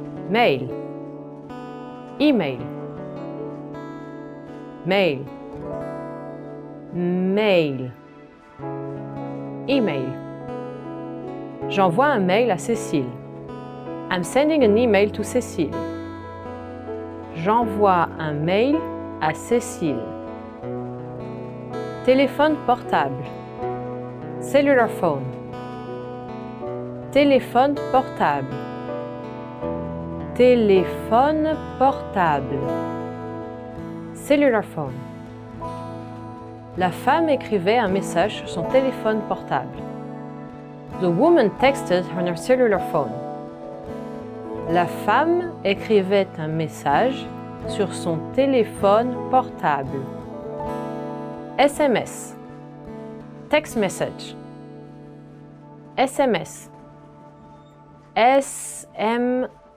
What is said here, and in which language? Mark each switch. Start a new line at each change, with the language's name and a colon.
French: Mail.
English: Email.
French: Mail. Mail.
English: Email.
French: J'envoie un mail à Cécile.
English: I'm sending an email to Cécile.
French: J'envoie un mail à Cécile. Téléphone portable.
English: Cellular phone.
French: Téléphone portable. Téléphone portable.
English: Cellular phone.
French: La femme écrivait un message sur son téléphone portable.
English: The woman texted on her cellular phone.
French: La femme écrivait un message sur son téléphone portable. SMS.
English: Text message.
French: SMS. SMS.